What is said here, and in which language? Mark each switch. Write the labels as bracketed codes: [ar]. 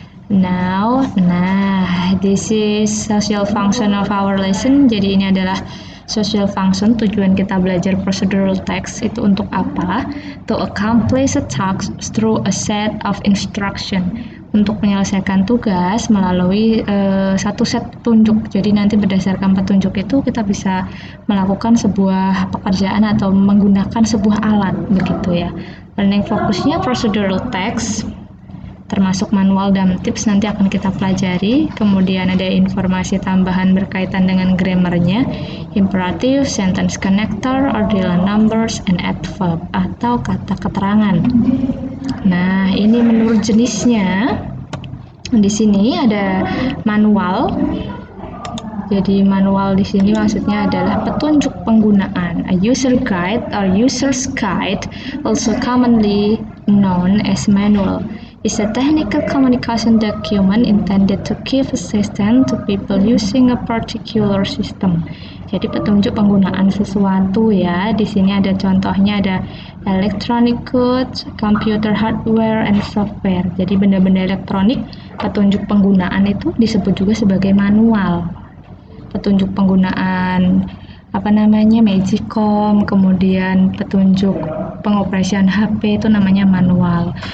[en] Now, this is social function of our lesson. [id] Jadi ini adalah social function. Tujuan kita belajar procedural text itu untuk apa? [en] To accomplish a task through a set of instruction. [id] Untuk menyelesaikan tugas melalui satu set petunjuk. Jadi nanti berdasarkan petunjuk itu kita bisa melakukan sebuah pekerjaan atau menggunakan sebuah alat, begitu ya. Learning fokusnya procedural text, termasuk manual dan tips nanti akan kita pelajari. Kemudian ada informasi tambahan berkaitan dengan grammarnya, imperative, sentence connector, ordinal numbers, and adverb atau kata keterangan. Nah, ini menurut jenisnya. Di sini ada manual. Jadi manual di sini maksudnya adalah petunjuk penggunaan. [en] A user guide or user's guide, also commonly known as manual, is a technical communication document intended to give assistance to people using a particular system. [id] Jadi petunjuk penggunaan sesuatu ya. Di sini ada contohnya, ada [en] electronic goods, computer hardware, and software. [id] Jadi benda-benda elektronik, petunjuk penggunaan itu disebut juga sebagai manual. Petunjuk penggunaan Magicom, kemudian petunjuk pengoperasian HP itu namanya manual.